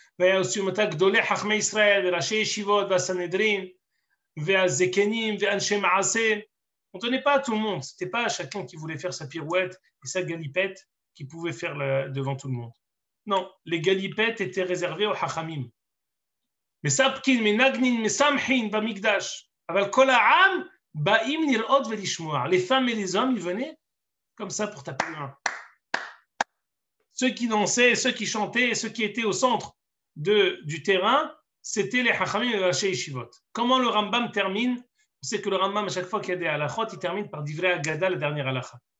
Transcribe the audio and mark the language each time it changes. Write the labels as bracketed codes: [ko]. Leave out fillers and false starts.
[he] ויעשו אותה גדולי חכמי ישראל וראשי ישיבות והסנהדרין והזקנים ואנשי מעשה. [fr] On ne tenait pas à tout le monde. Ce n'était pas chacun qui voulait faire sa pirouette et sa galipette qui pouvait faire devant tout le monde. Non, les galipettes étaient réservées aux hachamim. [he] מספקין, מנגנין, מסמחין במקדש. אבל כל העם באים לראות ולשמוע. [fr] Les femmes et les hommes, ils venaient comme ça pour taper les mains. Ceux qui dansaient, ceux qui chantaient, ceux qui étaient au centre du terrain, c'était les Hachamim et les Rashi Yeshivot. Comment le Rambam termine? On sait que le Rambam, à chaque fois qu'il y a des halachot, il termine par Divrei Agada, la dernière halacha.